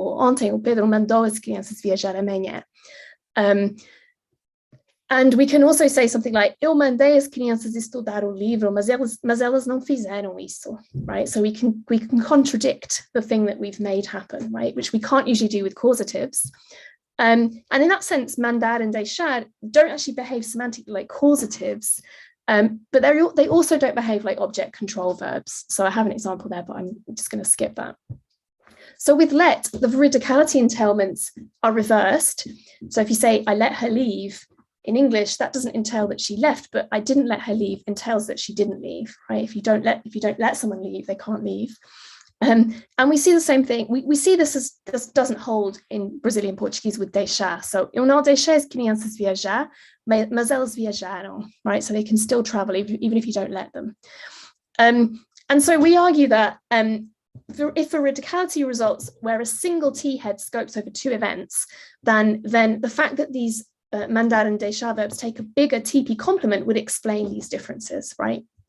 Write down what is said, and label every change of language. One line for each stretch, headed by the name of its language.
Portuguese: Or, ontem o Pedro mandou as crianças viajar amanhã.
English: And we can also say something like,
Portuguese: eu mandei as crianças estudar o livro, mas elas não fizeram isso, right?
English: So we can contradict the thing that we've made happen, right? Which we can't usually do with causatives. And in that sense, mandar and deixar don't actually behave semantically like causatives, but they also don't behave like object control verbs. So I have an example there, but I'm just going to skip that. So with let, the veridicality entailments are reversed. So if you say, I let her leave, in English, that doesn't entail that she left, but I didn't let her leave entails that she didn't leave, right? If you don't let someone leave, they can't leave. And we see the same thing. We see this doesn't hold in Brazilian Portuguese with deixar.
Portuguese: So eu não deixei as crianças viajar, mas elas viajaram, right?
English: So they can still travel even if you don't let them. And so we argue that if veridicality results where a single T head scopes over two events, then the fact that these mandar and deixar verbs take a bigger TP complement would explain these differences, right?